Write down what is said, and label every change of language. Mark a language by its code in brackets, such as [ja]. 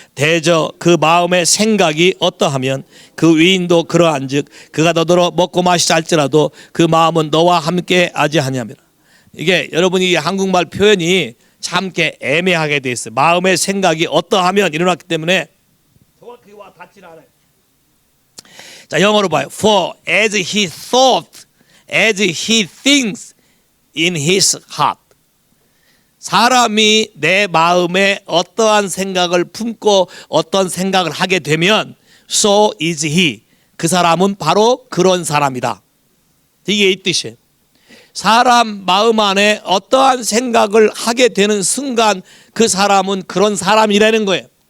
[ko] 대저 그 마음의 생각이 어떠하면 그 위인도 그러한즉 그가 너더러 먹고 마시자 할지라도 그 마음은 너와 함께 아지하냐면. 이게 여러분이 한국말 표현이 참 애매하게 돼 있어요. 마음의 생각이 어떠하면 일어났기 때문에 정확히 와 닿질 않아요. 자, 영어로 봐요. [en] For as he thought, as he thinks in his heart. [ko] 사람이 내 마음에 어떠한 생각을 품고 어떤 생각을 하게 되면 [en] so is he. [ko] 그 사람은 바로 그런 사람이다. 이게 이 뜻이에요. 사람 마음 안에 어떠한 생각을 하게 되는 순간 그 사람은 그런 사람이라는 거예요.